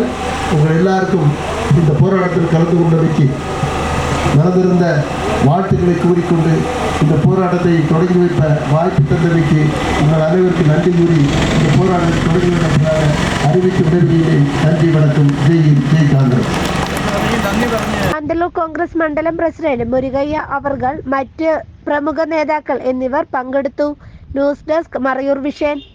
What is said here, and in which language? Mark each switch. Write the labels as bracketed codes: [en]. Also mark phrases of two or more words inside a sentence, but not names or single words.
[ta] உங்கள் எல்லாருக்கும் இந்த போராட்டத்தில் கலந்து கொண்டமைக்கு நடந்திருந்த வாழ்த்துக்களை கூறிக்கொண்டு இந்த போராட்டத்தை தொடங்கி வைப்ப வாய்ப்பு தந்தமைக்கு உங்கள் அனைவருக்கும் நன்றி கூறி இந்த போராட்டத்தை தொடங்கி வைப்பதாக அறிவித்து விடைபெறுகிறேன். நன்றி, வணக்கம். ஜெய் காங்கிரஸ். [ml] കാന്തല്ലൂർ കോൺഗ്രസ് മണ്ഡലം പ്രസിഡന്റ് മുരുകയ്യ അവർകൾ, മറ്റ് പ്രമുഖ നേതാക്കൾ എന്നിവർ പങ്കെടുത്തു. [en] news desk, [ml] മറയൂർ വിഷൻ.